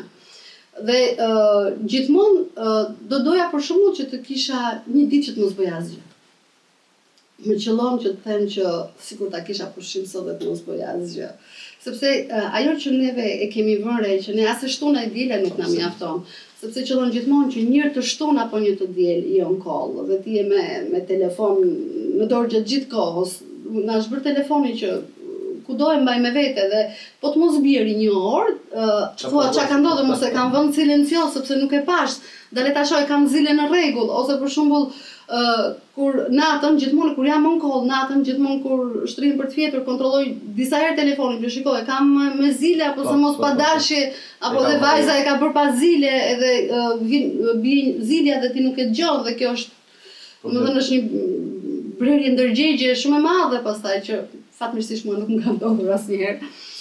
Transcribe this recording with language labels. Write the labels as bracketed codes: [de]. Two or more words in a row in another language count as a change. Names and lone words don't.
[sq] Dhe gjithmonë do doja për shembull që të kisha një ditë që të mos bëj asgjë. më qëllon që të them që sikur ta kisha pushim sot dhe të mos bëja asgjë. Sepse ajo që neve e kemi vënë re, që ne as e shtuna e diela nuk na mjafton. Sepse qëllon gjithmonë që një të shtun apo një të diel i [en] on call [sq] dhe ti je me telefon në dorë gjatë gjithë kohës. Na është bërë telefoni që kudo e mbaj me vete dhe po të mos bjeri një orë, thua çka ka ndodhur, mos e kam vënë silencios sepse nuk e pash, dale ta shoh e kam zile në rregull, ose për shembull kur natën gjithmonë kur jam [en] on call [sq] natën gjithmonë kur shtrim për të fjetur kontrolloj disa herë telefonin që shikoj kam me zile apo se mos pa dashje apo dhe vajza e ka bërë pa zile edhe vjen zilja dhe ti nuk e dëgjon dhe kjo është domethënë është një brerje ndërgjegje shumë e madhe pastaj që fatmirësisht mua nuk më ka ndodhur asnjëherë.